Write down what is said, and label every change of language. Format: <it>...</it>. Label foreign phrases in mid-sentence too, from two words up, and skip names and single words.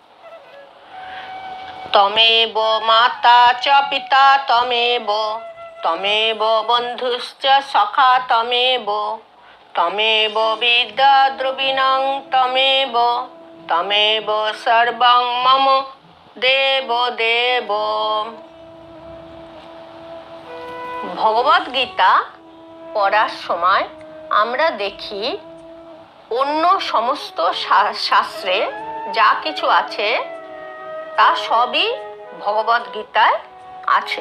<sa>তমেব মাতা চ পিতা তমেব, তমেব বন্ধুশ্চ সখা তমেব, তমেব বিদ্যা দ্রবিণং তমেব, তমেব সর্বং মম দেব দেব।</sa> <bn>ভগবদ্গীতা পড়ার সময় আমরা দেখি অন্য সমস্ত শাস্ত্রে যা কিছু আছে তা সবই ভগবদ্গীতায় আছে।</bn>